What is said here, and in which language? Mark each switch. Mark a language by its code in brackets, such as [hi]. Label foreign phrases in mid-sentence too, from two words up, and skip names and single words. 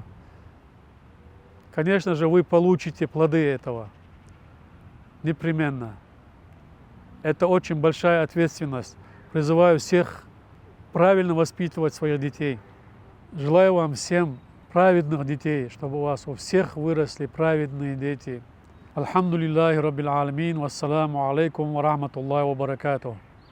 [ru] Конечно же, вы получите плоды этого. Непременно. Это очень большая ответственность. Призываю всех правильно воспитывать своих детей. Желаю вам всем праведных детей, чтобы у вас у всех выросли праведные дети. [ar] الحمد لله رب العالمين والسلام عليكم ورحمة الله وبركاته.